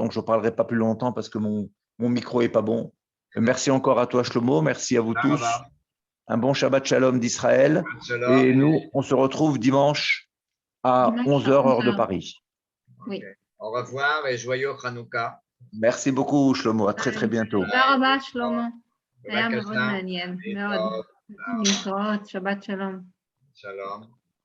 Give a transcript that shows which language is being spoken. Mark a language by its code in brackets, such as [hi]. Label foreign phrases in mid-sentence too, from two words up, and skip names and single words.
[fr] Donc, je ne parlerai pas plus longtemps parce que mon micro n'est pas bon. Merci encore à toi, Shlomo. Merci à vous tous. Un bon [he] שבת שלום [fr] d'Israël. Et nous, on se retrouve dimanche à 11h, heure de Paris. Oui. Au revoir et joyeux Hanouka. Merci beaucoup, Shlomo. À très, très bientôt. [he] תודה רבה, שלמה. היה מאוד בבקשה. מעניין, מאוד. להתראות, שבת שלום. שלום.